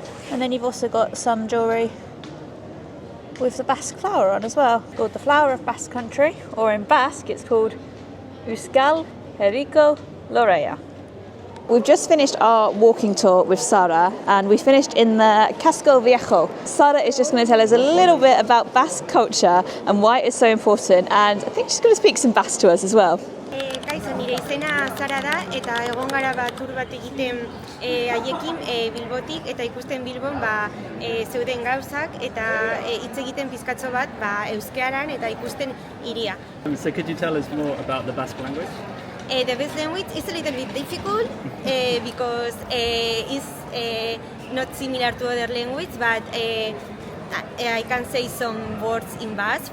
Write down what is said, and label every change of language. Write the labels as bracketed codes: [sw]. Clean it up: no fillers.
[en] And then you've also got some jewellery with the Basque flower on as well, called the flower of Basque Country, or in Basque it's called Euskal Herriko Lorea. We've just finished our walking tour with Sara, and we finished in the Casco Viejo. Sara is just going to tell us a little bit about Basque culture and why it's so important, and I think she's going to speak some Basque to us as well. [eu] Kaixo, nire izena Sara da, eta egon gara tour bat egiten haiekin Bilbotik, eta ikusten Bilbon zeuden gauzak, eta hitz egiten pizkatxo bat Euskaran, eta ikusten hiria. [en] So could you tell us more about the Basque language? The Basque language is a little bit difficult because it's not similar to other languages, but I can say some words in Basque.